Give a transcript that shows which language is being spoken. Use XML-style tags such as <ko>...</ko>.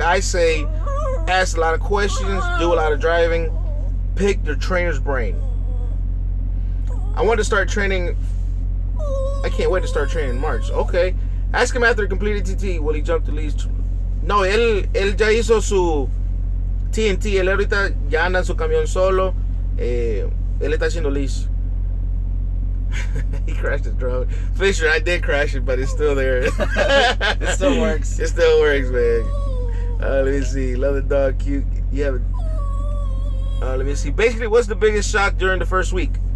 <en>I say ask a lot of questions, do a lot of driving, pick the trainer's brain. I want to start training. I can't wait to start training in March. Okay. Ask him after he completed TT, will he jump the leads?</en> <es>No, él ya hizo su TNT. Él ahorita ya anda en su camión solo. Él está haciendo leads. He crashed his drone.</es> <en>Fisher, I did crash it, but it's still there. It still works. It still works, man. Let me see. Love the dog, cute. You have let me see. Basically, what's the biggest shock during the first week?</en>